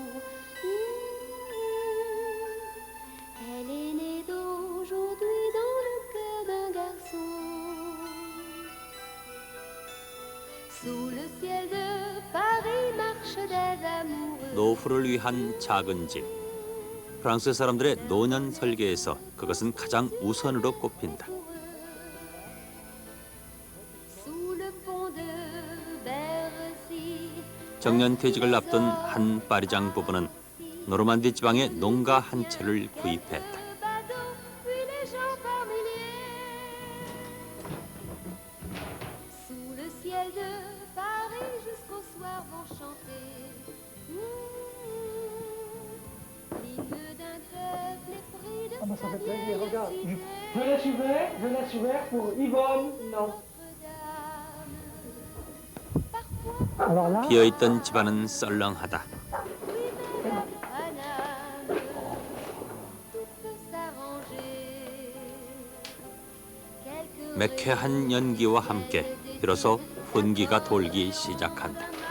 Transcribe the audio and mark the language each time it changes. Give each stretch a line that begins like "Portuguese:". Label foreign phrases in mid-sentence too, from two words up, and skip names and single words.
French: Elle est née d'aujourd'hui dans le cœur d'un garçon. Sous le ciel de Paris marchent des amoureux.
Korean: 노후를 위한 작은 집. 프랑스 사람들의 노년 설계에서 그것은 가장 우선으로 꼽힌다. 정년퇴직을 앞둔 한 파리장 부부는 노르만디 지방의 농가 한 채를 구입했다.
French: Je laisse ouvert pour Yvonne. Non.
Korean: 비어있던 집안은 썰렁하다. 매캐한 연기와 함께 비로소 혼기가 돌기 시작한다.